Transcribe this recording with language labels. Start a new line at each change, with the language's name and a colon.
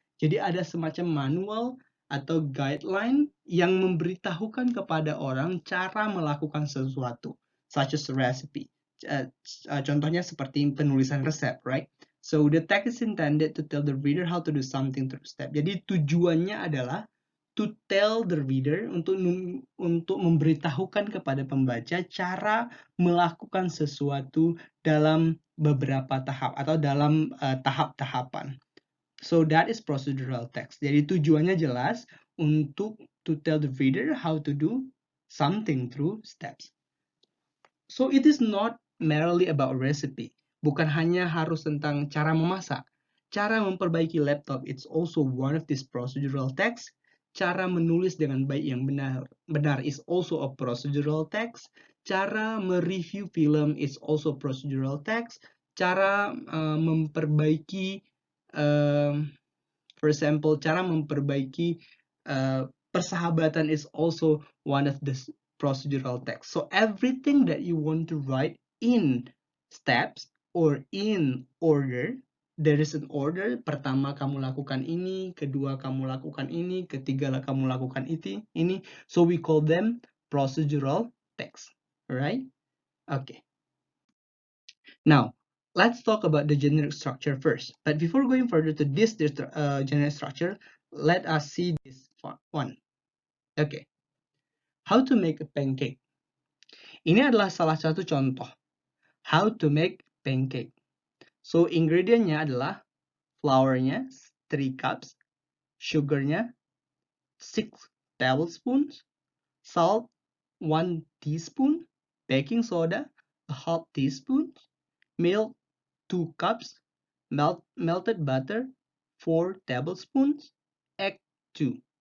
Indonesian: Jadi ada semacam manual atau guideline yang memberitahukan kepada orang cara melakukan sesuatu,
English: such as a recipe.
Indonesian: Contohnya seperti penulisan resep, right?
English: So the text is intended to tell the reader how to do something through step.
Indonesian: Jadi tujuannya adalah
English: to tell the reader,
Indonesian: untuk memberitahukan kepada pembaca cara melakukan sesuatu dalam beberapa tahap atau dalam tahap-tahapan.
English: So that is procedural text.
Indonesian: Jadi tujuannya jelas untuk
English: to tell the reader how to do something through steps. So it is not merely about recipe.
Indonesian: Bukan hanya harus tentang cara memasak. Cara memperbaiki laptop,
English: it's also one of these procedural text.
Indonesian: Cara menulis dengan baik yang benar
English: is also a procedural text.
Indonesian: Cara mereview film
English: is also procedural text. Cara memperbaiki, for example,
Indonesian: cara memperbaiki persahabatan
English: is also one of the procedural text. So everything that you want to write in steps or in order, there is an order.
Indonesian: Pertama kamu lakukan ini, kedua kamu lakukan ini, ketiga kamu lakukan ini.
English: So we call them procedural text, right? Okay. Now, let's talk about the generic structure first. But before going further to this generic structure, let us see this one. Okay. How to make a pancake.
Indonesian: Ini adalah salah satu contoh
English: how to make pancake. So ingredientnya adalah flournya 3 cups, sugarnya 6 tablespoons, salt 1 teaspoon, baking soda a half teaspoon, milk 2 cups, melted butter 4 tablespoons, egg 2.